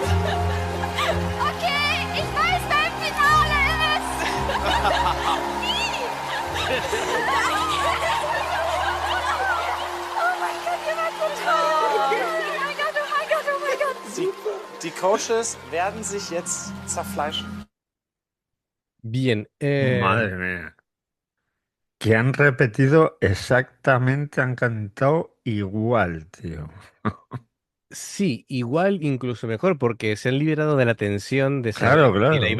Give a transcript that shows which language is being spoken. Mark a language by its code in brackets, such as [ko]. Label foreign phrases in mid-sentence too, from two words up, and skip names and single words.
[de] Okay, ich weiß, wer im Finale ist. Wie? Oh mein Gott, ihr wart so toll. Oh mein Gott, oh mein Gott, oh mein Gott. Die Coaches werden sich jetzt zerfleischen. [es] Bien, Madre mía. Que han repetido exactamente, han cantado igual, tío. sí, igual incluso mejor, porque se han liberado de la tensión de Claro, saber si la